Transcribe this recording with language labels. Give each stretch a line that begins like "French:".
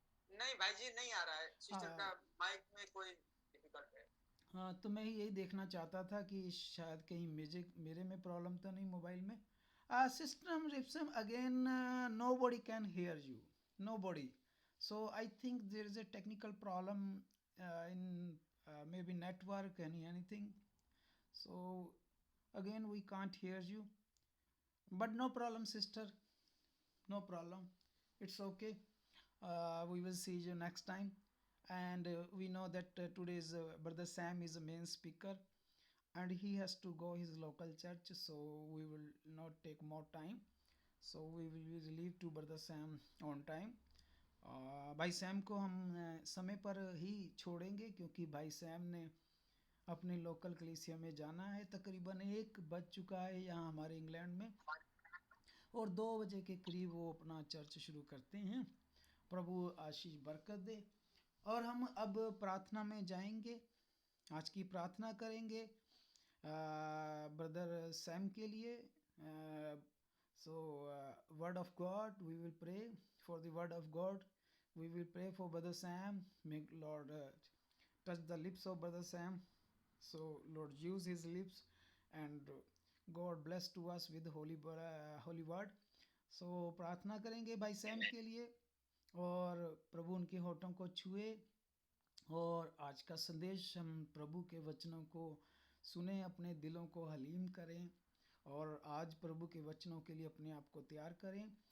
Hindi: नहीं भाई जी, नहीं आ रहा है, सिस्टर हाँ का माइक में कोई डिफिकल्ट है। हाँ, तो मैं यही देखना चाहता था कि शायद कहीं म्यूजिक मेरे में प्रॉब्लम तो नहीं मोबाइल में।
English: System रिप्सम again, nobody can hear you, nobody. So I think there is a technical problem in maybe network and anything. So again we can't hear you, but no problem sister, no problem, it's okay. We will see you next time. And we know that today's brother Sam is a main speaker, and he has to go his local church, so we will not take more time. So we will be relieved to brother Sam on time.
Hindi: भाई Sam को हम समय पर ही छोड़ेंगे, क्योंकि भाई Sam ने अपने लोकल कलीसिया में जाना है। तकरीबन 1 बज चुका है यहाँ हमारे इंग्लैंड में, और 2 बजे के करीब वो अपना चर्च शुरू करते हैं। प्रभु आशीष बरकत दे। और हम अब प्रार्थना में जाएंगे, आज की प्रार्थना करेंगे ब्रदर सैम के लिए।
English: So word of God, we will pray for the word of God, we will pray for brother Sam. May Lord touch the lips of brother Sam, so Lord use his lips, and God bless to us with holy word.
Hindi: So प्रार्थना करेंगे भाई Sam के लिए, और प्रभु उनके होठों को छुए, और आज का संदेश हम प्रभु के वचनों को सुने, अपने दिलों को हलीम करें, और आज प्रभु के वचनों के लिए अपने आप को तैयार करें।